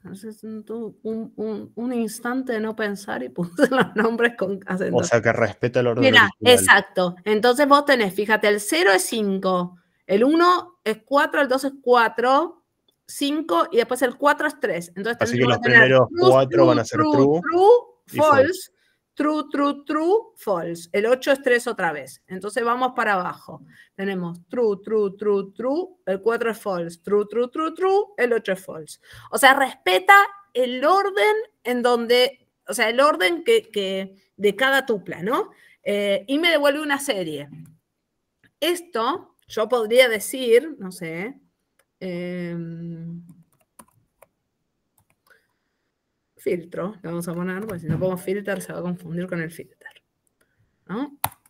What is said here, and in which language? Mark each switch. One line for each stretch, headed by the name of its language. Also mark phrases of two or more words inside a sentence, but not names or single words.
Spanish: Un instante de no pensar y puse los nombres con acentos. O sea, que respeta el orden Mira, original. exacto. Entonces vos tenés, fíjate, el 0 es 5, el 1 es 4, el 2 es 4, 5 y después el 4 es 3. Entonces Así que los tener primeros 4 van a ser true,
English: false, true, false.
Spanish: El 8 es 3 otra vez. Entonces vamos para abajo. Tenemos true, el 4 es
English: false, true,
Spanish: el 8 es false. O sea, respeta el orden en donde, o sea, el orden que de cada tupla, ¿no? Y me devuelve una serie. Esto yo podría decir, no sé, filtro, le vamos a poner, porque si no pongo filter se va a confundir con el filter, ¿no?